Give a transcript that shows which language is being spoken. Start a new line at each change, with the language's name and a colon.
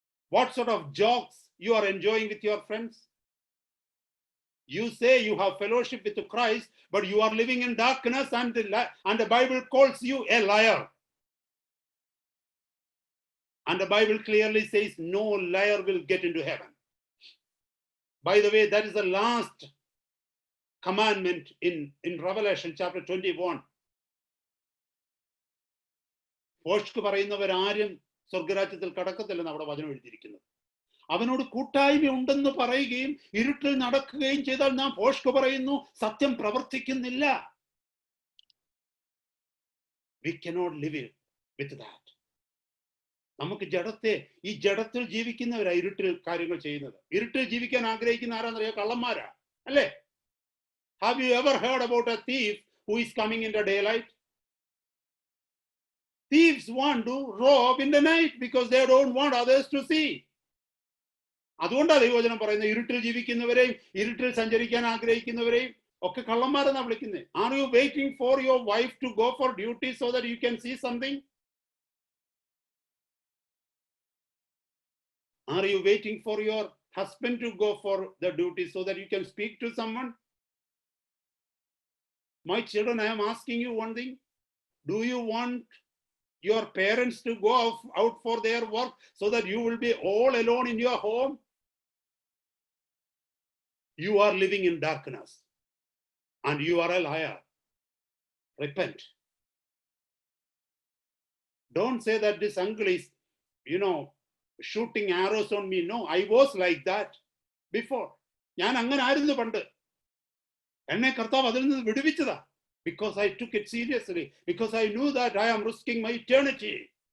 English: What sort of jokes you are enjoying with your friends? You say you have fellowship with Christ, but you are living in darkness, and the Bible calls you a liar. And the Bible clearly says no liar will get into heaven. By the way, that is the last commandment in Revelation chapter 21.
Malayalam: ഭോഷ്ക് പറയുന്നവരാരും സ്വർഗരാജ്യത്തിൽ കടക്കത്തില്ലെന്ന് അവിടെ വചനം എഴുതിയിരിക്കുന്നത്. അവനോട് കൂട്ടായ്മ ഉണ്ടെന്ന് പറയുകയും ഇരുട്ടിൽ നടക്കുകയും ചെയ്താൽ നാം ഭോഷ്ക് പറയുന്നു, സത്യം പ്രവർത്തിക്കുന്നില്ല.
English: We cannot live with that.
Malayalam: നമുക്ക് ഈ ജഡത്തിൽ ജീവിക്കുന്നവരാ ഇരുട്ടിൽ കാര്യങ്ങൾ ചെയ്യുന്നത്. ഇരുട്ടിൽ ജീവിക്കാൻ ആഗ്രഹിക്കുന്ന ആരാന്നറിയോ? കള്ളന്മാരാ, അല്ലേ?
English: Have you ever heard about a thief who is coming in the daylight? Thieves want to rob in the night because they don't want others to see.
Malayalam: അതുകൊണ്ടാണ് ദൈവവചനം പറയുന്നത് ഇരുട്ടിൽ ജീവിക്കുന്നവരെയും ഇരുട്ടിൽ സഞ്ചരിക്കാൻ ആഗ്രഹിക്കുന്നവരെയും ഒക്കെ കള്ളന്മാരെന്നാ വിളിക്കുന്നത്.
English: Are you waiting for your wife to go for duty so that you can see something? Are you waiting for your husband to go for the duty so that you can speak to someone? My children, I am asking you one thing. Do you want your parents to go out for their work so that you will be all alone in your home? You are living in darkness and you are a liar. repent. Don't say that this uncle is, shooting arrows on me. No, I was like that before.
Malayalam: ഞാൻ അങ്ങനെ ആയിരുന്നു പണ്ട്. എന്നെ കർത്താവ് അതിൽ നിന്ന് വിടുവിച്ചതാ.
English: Because I took it seriously. Because I knew that I am risking my eternity.